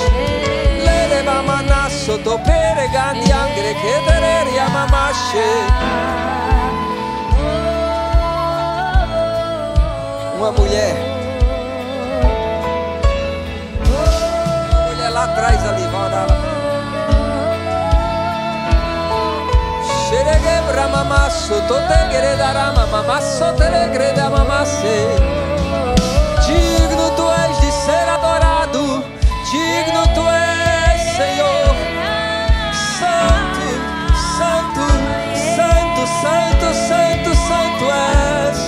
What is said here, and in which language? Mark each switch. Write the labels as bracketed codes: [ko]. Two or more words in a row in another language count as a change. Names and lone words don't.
[pt] Leremamanasso to peregandiangre que tereria mamache. Uma mulher lá atrás ali, vai orar lá. Xeregebra mamasso to tegredarama mamasso telegreda mamasse. Digno tu és de ser adorado, digno tu és, Senhor. Santo, santo, santo, santo, santo, santo és.